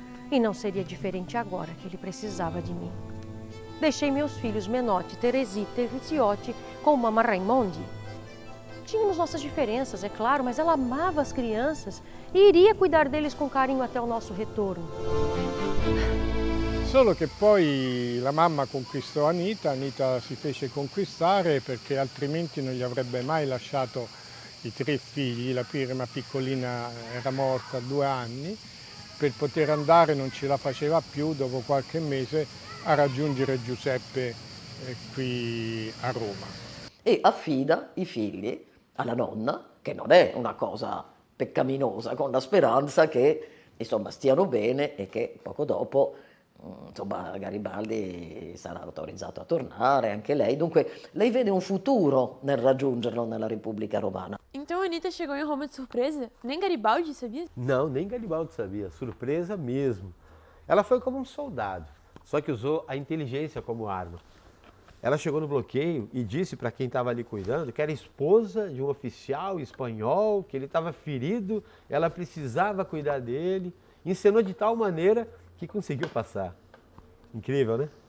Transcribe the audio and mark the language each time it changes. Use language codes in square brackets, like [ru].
[pt] E não seria diferente agora que ele precisava de mim. Deixei meus filhos Menotti, Teresita e Rizziotti com Mamma Raimondi. Tínhamos nossas diferenças, é claro, mas ela amava as crianças e iria cuidar deles com carinho até o nosso retorno. [it] Solo che poi la mamma conquistò Anita, Anita si fece conquistare perché altrimenti non gli avrebbe mai lasciato i 3 figli, la prima piccolina era morta a 2 anni, per poter andare non ce la faceva più dopo qualche mese a raggiungere Giuseppe qui a Roma. E affida i figli alla nonna, che non è una cosa peccaminosa, con la speranza che insomma stiano bene e che poco dopo insomma Garibaldi sarà autorizzato a tornare, anche lei. Dunque lei vede un futuro nel raggiungerlo nella Repubblica Romana. [pt] Então a Anita chegou em Roma de surpresa? Nem Garibaldi sabia? Não, nem Garibaldi sabia. Surpresa mesmo. Ela foi como um soldado, só que usou a inteligência como arma. Ela chegou no bloqueio e disse para quem estava ali cuidando que era esposa de um oficial espanhol, que ele estava ferido, ela precisava cuidar dele. Encenou de tal maneira que conseguiu passar. Incrível, né?